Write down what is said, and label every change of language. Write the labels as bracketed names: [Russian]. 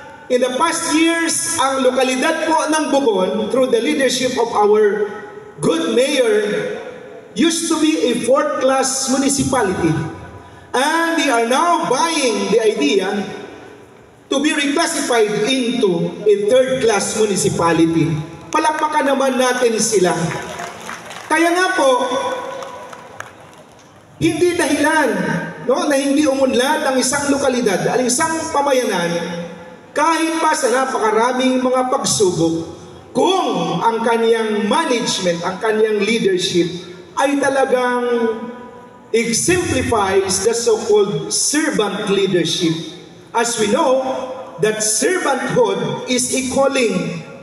[English] In the past years, [Filipino] ang lokalidad po ng Bugon, [English] through the leadership of our good mayor, used to be a 4th-class municipality. And they are now buying the idea to be reclassified into a 3rd-class municipality. [Filipino] Palakpakan naman natin sila. Kaya nga po, hindi dahilan na hindi umunlad ang isang lokalidad, ang isang pamayanan, kahit pa sa napakaraming mga pagsubok, kung ang kanyang management, ang kanyang leadership ay talagang [English] exemplifies the so-called servant leadership. As we know, that servanthood is a calling.